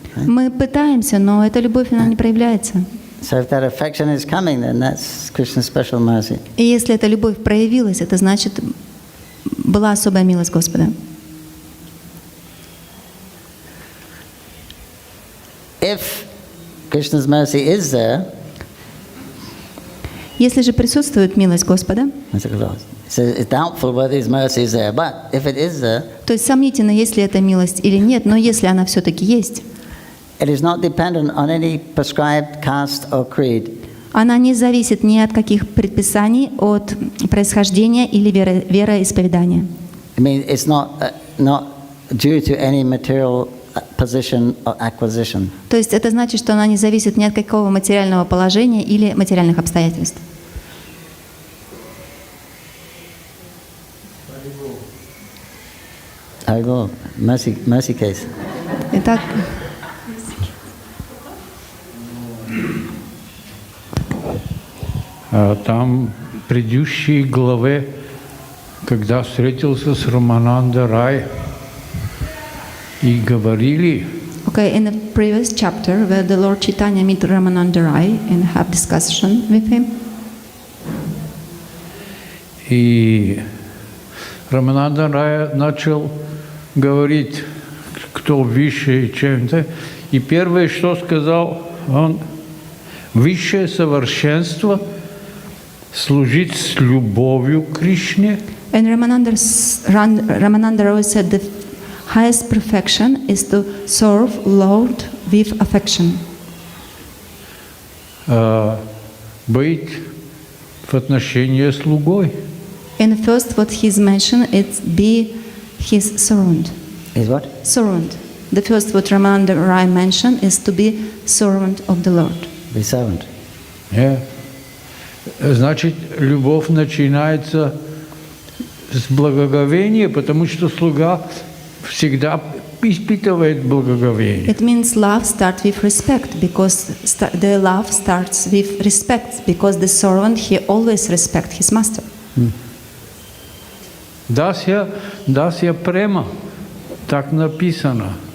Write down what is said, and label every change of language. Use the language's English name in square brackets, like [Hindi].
[Russian] Мы пытаемся, но эта любовь, она не проявляется. [English] So if that affection is coming, then that's Krishna's special mercy. [Russian] И если эта любовь проявилась, это значит, была особая милость Господа. [English] If Krishna's mercy is there, [Russian] Если же присутствует милость Господа, [English] it's doubtful whether His mercy is there. But if it is there, [Russian] то есть сомнительно, есть ли эта милость или нет, но если она все-таки есть, [English] it is not dependent on any prescribed caste or creed. [Russian] она не зависит ни от каких предписаний, от происхождения или вероисповедания. [English] I mean, it's not due to any material position or acquisition. [Russian] То есть это значит, что она не зависит ни от какого материального положения или материальных обстоятельств. [English] Haribol, mercy case. [Russian] Итак, Там в предыдущей главе, когда встретился с Рамананда Рай, и говорили, [English] okay, in the previous chapter, where the Lord Chaitanya meet Ramananda Rai and have discussion with him, [Russian] и Рамананда Рай начал говорить, кто выше чем-то, и первое, что сказал он, высшее совершенство служить с любовью к Кришне. [English] and Ramananda Rai said the highest perfection is to serve Lord with affection. [Russian] Быть в отношении слугой. [English] And first, what he's mentioned is be his servant. Is what? Servant. The first what Ramananda Rai mentioned is to be servant of the Lord. Be servant. [Russian] Значит, любовь начинается с благоговения, потому что слуга всегда испытывает благоговение. [English] It means love starts with respect, because the love starts with respect, because the servant, he always respects his master. [Russian] Дасья према, так написано.